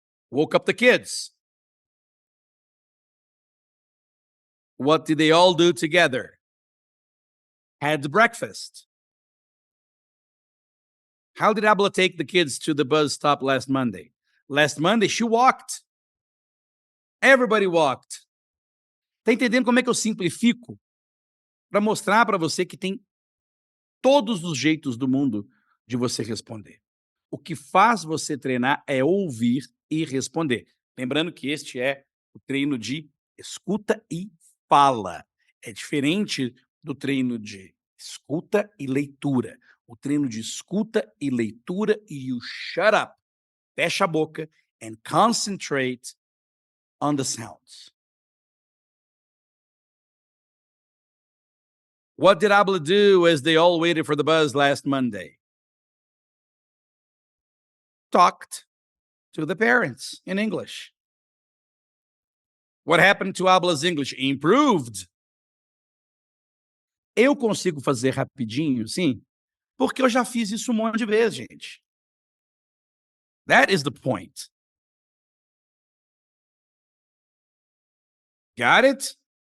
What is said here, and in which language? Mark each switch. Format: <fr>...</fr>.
<en>Woke up the kids. What did they all do together? Had breakfast. How did Abla take the kids to the bus stop last Monday? Last Monday, she walked. Everybody walked.</en> <pt>Tá entendendo como é que eu simplifico? Para mostrar para você que tem todos os jeitos do mundo de você responder. O que faz você treinar é ouvir e responder. Lembrando que este é o treino de escuta e fala. É diferente do treino de escuta e leitura. O treino de escuta e leitura e</pt> <en>you shut up,</en> <pt>fecha a boca</pt> <en>and concentrate on the sounds. What did Abla do as they all waited for the bus last Monday? Talked to the parents in English. What happened to Abla's English? Improved.</en> <pt>Eu consigo fazer rapidinho, sim, porque eu já fiz isso um monte de vezes, gente.</pt> <en>That is the point. Got it?</en>